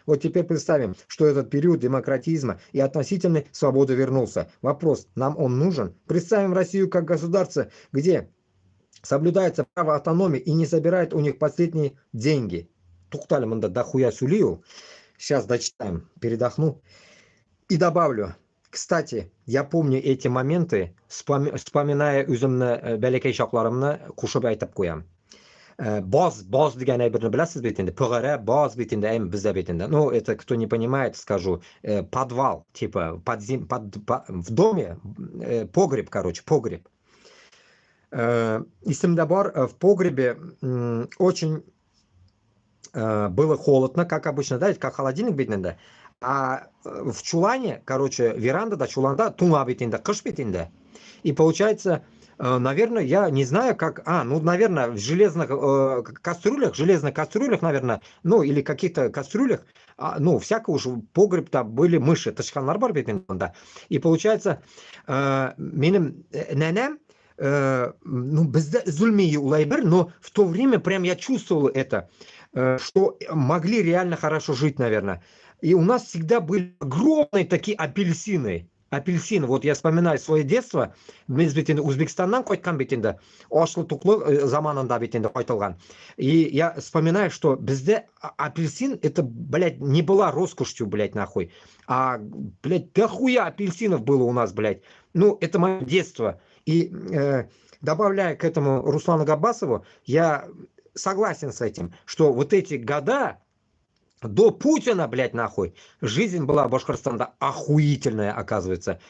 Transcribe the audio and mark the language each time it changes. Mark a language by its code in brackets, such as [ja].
[ru] Вот теперь представим, что этот период демократизма и относительной свободы вернулся. Вопрос, нам он нужен? Представим Россию как государство, где соблюдается право автономии и не собирает у них последние деньги. [tt] Тухтали мында дохуя сулил. [ru] Сейчас дочитаем, передохну. И добавлю. Кстати, я помню эти моменты, вспоминая [tt] үземне бәләкәй чакларымны кушып әйтеп куям. Боз дигән әйберне беләсез бит инде. Пөгәрә, боз бит инде, бездә бит инде. [ru] Ну, это кто не понимает, скажу. Подвал, типа, в доме, погреб, короче, погреб. [tt] Исемдә бар, [ru] в погребе очень было холодно, как обычно, да, как холодильник бит инде. А в чулане, короче, [tt] веранда до чуланда, туңа бит инде, кыш бит инде. [ru] И получается, наверное, я не знаю, как... наверное, в железных кастрюлях, наверное, ну, или каких-то кастрюлях, всяко уж погреб-то были мыши, [tt] тышканлар бар бит инде, [ru] да. И получается, [tt] минем нәнәм, бездә зульмие улайбер, [ru] но в то время прям я чувствовал это, что могли реально хорошо жить, наверное. И у нас всегда были огромные такие апельсины. Апельсины. Вот я вспоминаю свое детство. [tt] Biz бит инде Узбекистаннан кайткан бит инде. Ашлы-туклы заманында бит инде кайтылган. [ru] И я вспоминаю, что бездә апельсин это, блядь, не была роскошью, блядь, нахуй. А, блядь, дохуя апельсинов было у нас, блядь. Ну, это мое детство. И добавляя к этому Руслану Габбасову, я согласен с этим, что вот эти года до Путина, блядь, нахуй, жизнь была Башкортостана охуительная, оказывается.